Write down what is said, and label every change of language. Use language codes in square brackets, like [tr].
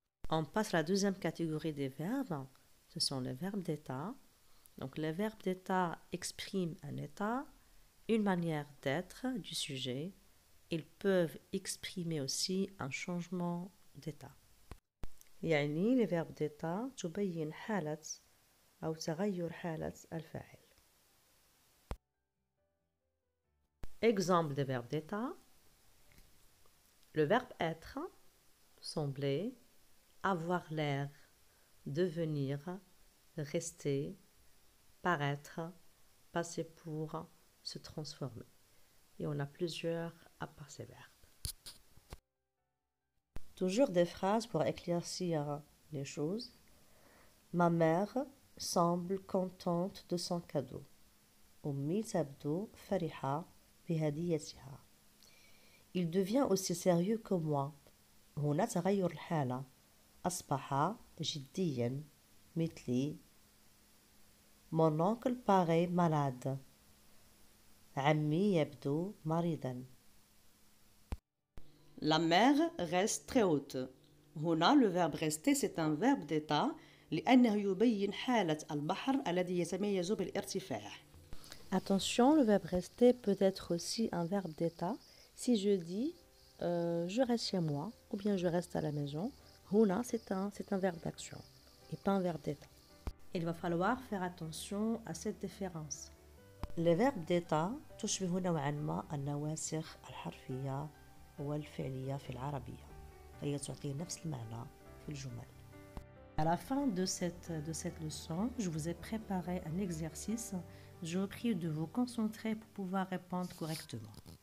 [fr] On passe à la deuxième catégorie des verbes. Ce sont les verbes d'état. Donc les verbes d'état expriment un état, une manière d'être du sujet, Ils peuvent exprimer aussi un changement d'état. [ar] يعني les verbes d'état تبين حالة أو تغير حالة الفاعل. [fr] Exemple de verbes d'état. Le verbe être, sembler, avoir l'air, devenir, rester, paraître, passer pour, se transformer. Et on a plusieurs à part ces verbes. Toujours des phrases pour éclaircir les choses. Ma mère semble contente de son cadeau. [ar] أمي تبدو فرحة بهديتها. [fr] Il devient aussi sérieux que moi. [ar] هنا تغير الحالة. أصبح جديا مثلي. [fr] Mon oncle paraît malade. [ar] عمي يبدو مريضا. [fr] La mer reste très haute. [ar] هنا [fr] le verbe rester c'est un verbe d'état [ar] لأنه يبين حالة البحر الذي يتميز بالارتفاع. [fr] Attention, le verbe rester peut être aussi un verbe d'état. Si je dis je reste chez moi ou bien je reste à la maison, هنا c'est un verbe d'action et pas un verbe d'état. Il va falloir faire attention à cette différence. [ar] Les verbes d'état تشبه نوعا ما النواسخ الحرفية والفعلية في العربية. هي تعطي نفس المعنى في الجمل. [fr] À la fin de cette leçon, je vous ai préparé un exercice. Je vous prie de vous concentrer pour pouvoir répondre correctement.